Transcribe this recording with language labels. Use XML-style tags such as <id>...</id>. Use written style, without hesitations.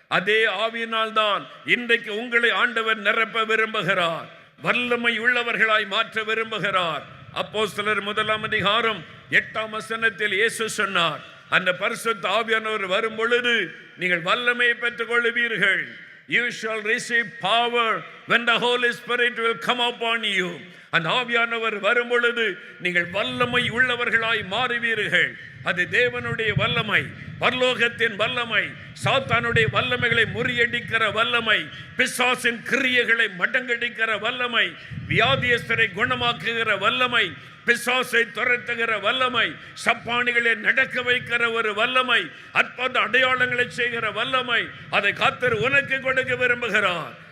<ta>அதே ஆவியினால் தான் இன்றைக்கு உங்களை ஆண்டவர் நிரப்ப விரும்புகிறார், வல்லமை உள்ளவர்களாய் மாற்ற விரும்புகிறார். அப்போஸ்தலர் 1ஆம் அதிகாரம் 8ஆம் வசனத்தில் இயேசு சொன்னார், அந்த பரிசுத்த ஆவியானவர் வரும் பொழுது நீங்கள் வல்லமையை பெற்றுக் கொள்வீர்கள்.</ta> <en>You shall receive power when the Holy Spirit will come upon you.</en> <ta>அந்த ஆவியானவர் வரும் பொழுது நீங்கள் வல்லமை உள்ளவர்களாய் மாறுவீர்கள். அது தேவனுடைய வல்லமை, பரலோகத்தின் வல்லமை, சாத்தானுடைய வல்லமைகளை முறியடிக்கிற வல்லமை, பிசாசின் கிரியைகளை மடங்கடிக்கிற வல்லமை, வியாதியஸ்தரை குணமாக்குகிற வல்லமை, பிசாசை துரத்துகிற வல்லமை, சப்பானிகளை நடக்க வைக்கிற ஒரு வல்லமை, அற்புத அடையாளங்களை செய்கிற வல்லமை, அதை கர்த்தர் உனக்கு கொடுக்க விரும்புகிறார்.</ta>